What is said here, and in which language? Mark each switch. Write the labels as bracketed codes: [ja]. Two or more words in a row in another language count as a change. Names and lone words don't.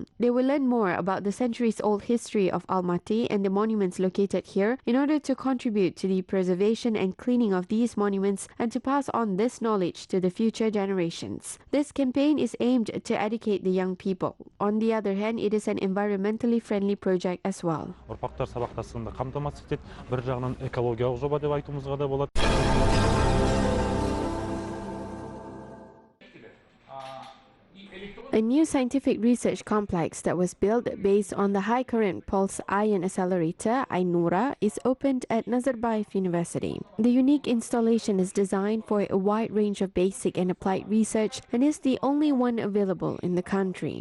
[en] They will learn more about the centuries-old history of Almaty and the monuments located here in order to contribute to the preservation and cleaning of these monuments and to pass on this knowledge to the future generations. This campaign is aimed to educate the young people. On the other hand, it is an environmentally friendly project as well. [kk] Сабақтастығында қамтамасыз етеді. Бір жағынан экологиялық жоба деп айтуымызға да болады. [en] A new scientific research complex that was built based on the high current pulse ion accelerator Ainura is opened at Nazarbayev University. The unique installation is designed for a wide range of basic and applied research and is the only one available in the country.